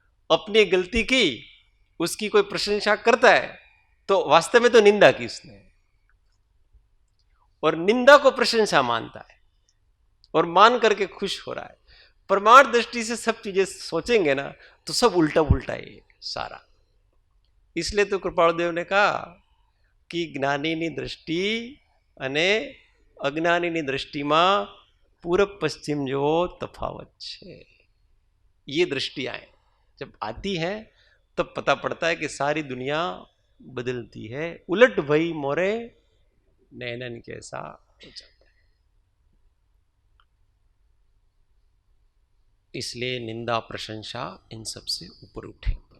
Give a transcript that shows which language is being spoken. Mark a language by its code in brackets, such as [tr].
[hi] अपनी गलती की, उसकी कोई प्रशंसा करता है तो वास्तव में तो निंदा की उसने, और निंदा को प्रशंसा मानता है और मान करके खुश हो रहा है। प्रमाण दृष्टि से सब चीजें सोचेंगे ना तो सब उल्टा पुल्टा है सारा। इसलिए तो कृपालदेव ने कहा कि [gu] જ્ઞાનીની દ્રષ્ટિ અને અજ્ઞાનીની દ્રષ્ટિમાં પૂરબ પશ્ચિમ જેવો તફાવત છે। [hi] ये दृष्टियां जब आती हैं तब पता पड़ता है कि सारी दुनिया बदलती है। उलट भई मोरे नैनन कैसा हो जाता है। इसलिए निंदा प्रशंसा इन सब से ऊपर उठे।